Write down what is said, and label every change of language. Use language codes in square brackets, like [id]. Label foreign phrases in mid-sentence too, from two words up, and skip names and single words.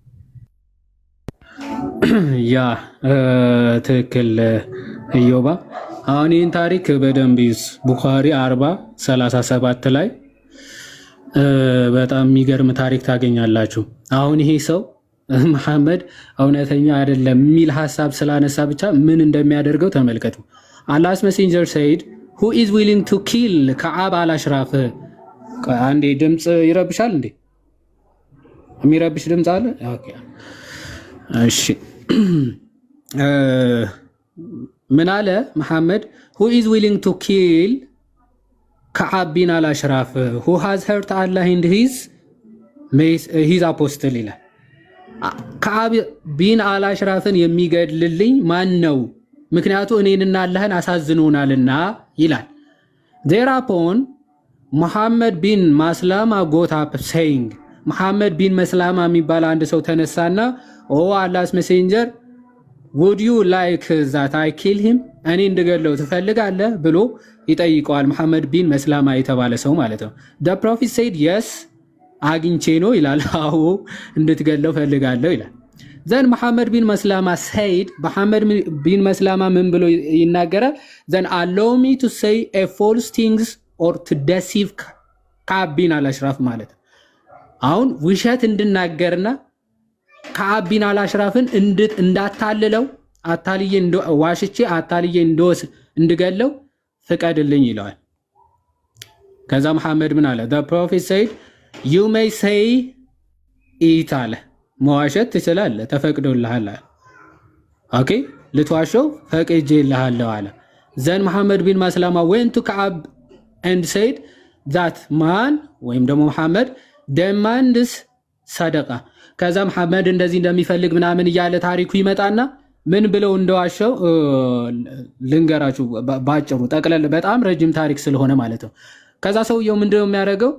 [am] ያ ትክክል ኢዮባ። አሁን ይህን ታሪክ በደንብ ይዝ ቡኻሪ 40:37 ላይ በጣም የሚገርም ታሪክ ታገኛላችሁ። አሁን ይሄ ሰው መሐመድ እውነተኛ አይደለም የሚል ሀሳብ ስላነሳ ብቻ ምን እንደሚያደርገው ተመልከቱ። [en] Allah's messenger said who is willing to kill [am] ከዓብ አልአሽራፍ። አንዴ ድምፅ ይረብሻል እንዴ? የሚረብሽ ድምፅ አለ? ኦኬ እሺ። ምን አለ መሐመድ? [en] who is willing to kill [am] ከዓብ ቢን አልአሽራፍ [en] who has hurt Allah and his apostle [am] ይላል። ከዓብ ቢን አልአሽራፍን የሚገድልልኝ ማን ነው? ምክንያቱ እኔንና አላህን አሳዝኖናልና ይላል። thereupon ሙሐመድ ቢን ማስላማ [en] got up saying [am] ሙሐመድ ቢን መስላማ የሚባል አንድ ሰው ተነሳና [en] O Allah's messenger would you like that I kill him [am] እኔ እንድገለው ትፈልጋለህ ብሎ ይጠይቀዋል። ሙሐመድ ቢን መስላማ የተባለ ሰው ማለት ነው። [en] the prophet said yes [am] አግኝቼ ነው ይላል። አዎ እንድትገለው ፈልጋለሁ ይላል። ዘን ሙሐመድ ቢን መስላማ said ሙሐመድ ቢን መስላማ ምን ብሎ ይናገራል? [en] then allow me to say a false things or to deceive [am] ከዓብ ቢን አልአሽራፍ ማለት ነው። አሁን ውሸት እንድናገርና ከዓብ ቢን አልአሽራፍን እንዳታልለው አታልዬ ዋሽቼ አታልዬ እንድገለው ፍቀድልኝ ይለዋል። ከዛ መሐመድ ምን አለ? [en] the prophet said you may say it [am] አለ። መዋሸት ትችላለህ፣ ተፈቅዶልሃል አለ። ኦኬ ልትዋሸው ፈቅጄልሃለሁ አለ። ዘን መሐመድ ቢን መስላማ [en] went to [am] ከዓብ [en] and said that man [am] ወይም ደግሞ መሐመድ demands ሰደቃ። ከዛ መሐመድ እንደዚህ እንደሚፈልግ ምናምን እያለ ታሪኩ ይመጣና ምን ብለው እንደዋሸው ልንገራችሁ ባጭሩ፣ ጠቅለል በጣም ረጅም ታሪክ ስለሆነ ማለት ነው። ከዛ ሰውየው ምንድነው የሚያደርገው?